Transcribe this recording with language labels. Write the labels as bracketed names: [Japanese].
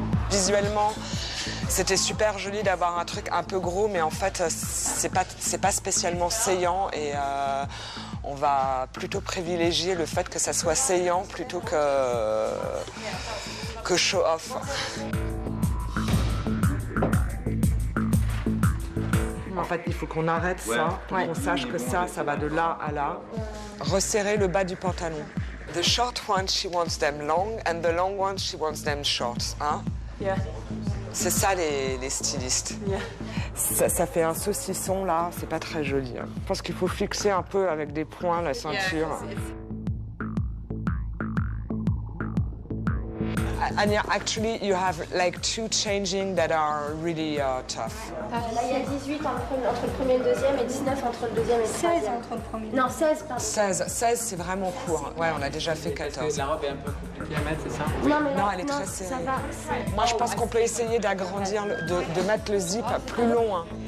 [French] Visuellement, c'était super joli d'avoir un truc un peu gros, mais en fait, c'est pas spécialement saillant et on va plutôt privilégier le fait que ça soit saillant plutôt que show-off. En fait, il faut qu'on arrête ça, qu'on sache que ça va de là à là. Resserrer le bas du pantalon. [English] The short ones, she wants them long, and the long ones, she wants them short. Hein? Yeah. [French] C'est ça les stylistes. Yeah. Ça fait un saucisson là, c'est pas très joli. Hein. Je pense qu'il faut fixer un peu avec des points la ceinture. [English] Anya, actually, you have like 2 changing that are really tough. [French] Là, il y a 18 entre le premier et le deuxième et 19 entre le deuxième et le troisième. 16 entre le premier. Non, 16, pardon. 16, c'est vraiment court. Ouais, on a déjà fait 14. La robe est un peu compliquée à mettre, c'est ça? Non, mais là, Non, elle est très serrée. ça va. Moi, je pense qu'on peut essayer d'agrandir, de mettre le zip plus long. Hein.